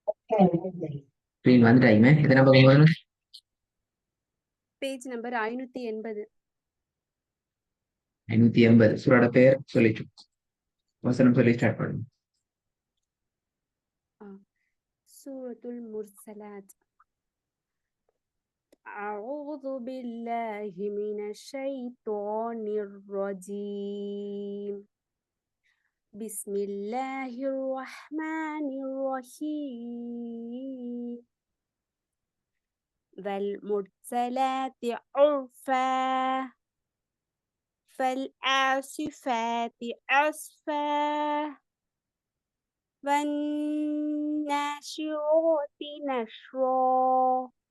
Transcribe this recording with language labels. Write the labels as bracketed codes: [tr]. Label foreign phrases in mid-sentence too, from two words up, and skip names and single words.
[ta] ஸ்க்ரீன் வந்துட்டாயுமே. எத்தனை பக்கம் போகணும்? [en] page number 580. 580. [ta] சூரோட பேர் சொல்லிட்டு வசனம் சொல்லி ஸ்டார்ட் பண்ணுங்க. சூரத்துல் முர்சலாத். [ar] أعوذ بالله من الشيطان الرجيم. بسم الله الرحمن الرحيم. والمرسلات عرفا فالعاصفات عصفا والناشرات نشرا